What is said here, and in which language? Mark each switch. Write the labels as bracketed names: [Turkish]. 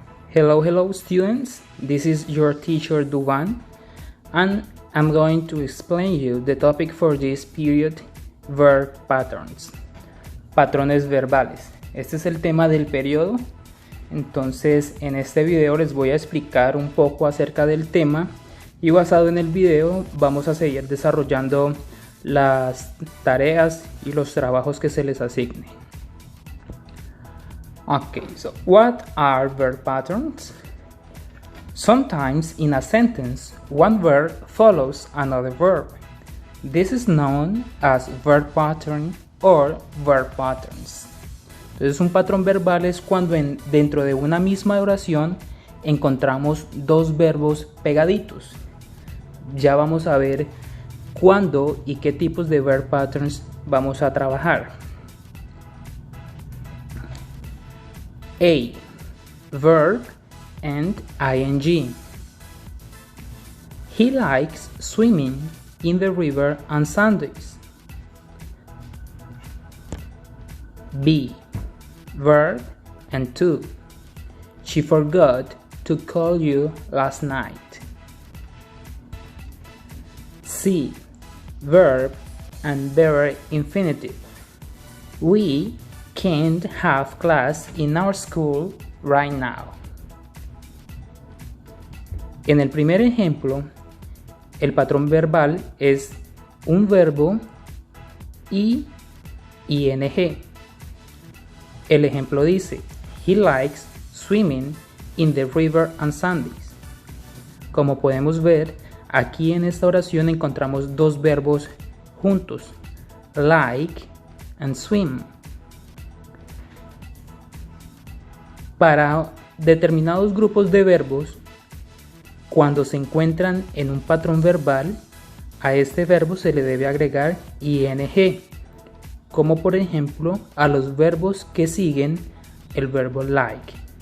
[English] Hello students, this is your teacher Duvan and I'm going to explain you the topic for this period, verb patterns, [Spanish] patrones verbales. Este es el tema del periodo, entonces en este video les voy a explicar un poco acerca del tema y basado en el video vamos a seguir desarrollando las tareas y los trabajos que se les asigne. [English] Okay, so what are verb patterns? Sometimes in a sentence, one verb follows another verb. This is known as verb pattern or verb patterns. [Spanish] Entonces, un patrón verbal es cuando dentro de una misma oración encontramos dos verbos pegaditos. Ya vamos a ver cuándo y qué tipos de verb patterns vamos a trabajar. [English] A. Verb and ing. He likes swimming in the river on Sundays. B. Verb and to. She forgot to call you last night. C. Verb and very infinitive. We can't have class in our school right now. [Spanish] En el primer ejemplo, el patrón verbal es un verbo y ing. El ejemplo dice, [English] he likes swimming in the river on Sundays. [Spanish] Como podemos ver, aquí en esta oración encontramos dos verbos juntos, [English] like and swim. [Spanish] Para determinados grupos de verbos, cuando se encuentran en un patrón verbal, a este verbo se le debe agregar ing, como por ejemplo a los verbos que siguen el verbo like.